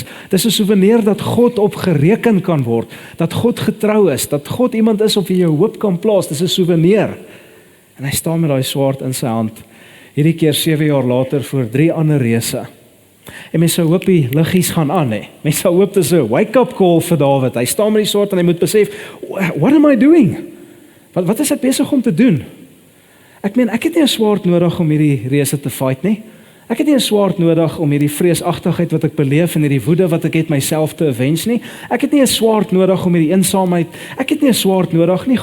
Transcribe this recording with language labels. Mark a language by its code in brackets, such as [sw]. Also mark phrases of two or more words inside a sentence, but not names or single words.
[af] Dis 'n souvenir dat God op gereken kan word, dat God getrou is, dat God iemand is op wie jy hoop kan plaas. Dis 'n souvenir. En hy staan met daai swaard in sy hand. Hierdie keer 7 jaar later voor 3 ander reëse. En mense hoop die liggies gaan aan, hè. Mense hoop dis 'n [en] wake-up call [af] vir Dawid. Hy staan met die swaard en hy moet besef, [en] what am I doing? [af] Wat is ek besig om te doen? Ek meen, ek het nie 'n swaard nodig om hierdie reëse te fight nie. Ek het nie 'n swaard nodig om hierdie vreesagtigheid wat ek beleef en hierdie woede wat ek het myself te avenge nie. Ek het nie 'n swaard nodig om hierdie eensaamheid. Ek het nie 'n swaard nodig nie.